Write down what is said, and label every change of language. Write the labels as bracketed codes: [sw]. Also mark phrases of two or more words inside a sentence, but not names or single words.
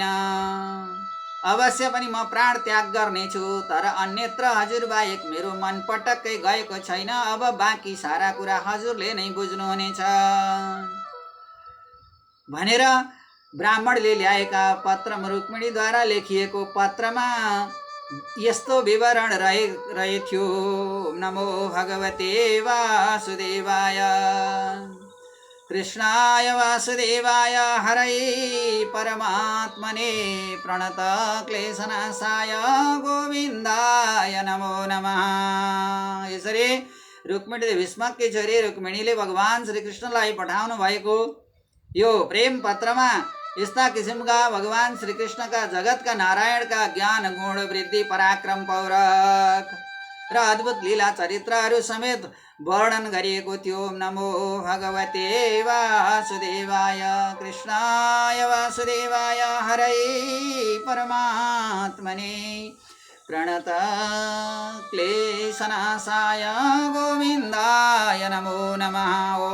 [ne] अवश्य पनि म प्राण त्याग गर्नेछु, तर अन्यत्र हजुर बाहेक मेरो मन पटक्कै गएको छैन। अब बाँकी सारा कुरा हजुरले नै बुझ्नुहुनेछ भनेर ब्राह्मणले ल्याएका पत्रमा रुक्मिणीद्वारा लेखिएको पत्रमा यस्तो विवरण रहेथ्यो। [sa] नमो भगवते वासुदेवाय, कृष्णाय वासुदेवाय हरये परमात्मने प्रणत क्लेशनाशाय गोविन्दाय नमो नमः। [ne] यसरी रुक्मिणी भीष्मकी छोरी रुक्मिणीले भगवान श्रीकृष्णलाई पठाउनु भएको यो प्रेम पत्रमा यस्ता किसिमका भगवान श्रीकृष्णका जगतका नारायणका ज्ञान गुण वृद्धि पराक्रम पौरख र अद्भुत लीला चरित्रहरू समेत वर्णन गरिएको थियो। [sa] नमो भगवते वासुदेवाय, कृष्णाय वासुदेवाय हरये परमात्मने प्रणत क्लेशनाशाय गोविन्दाय नमो नमः।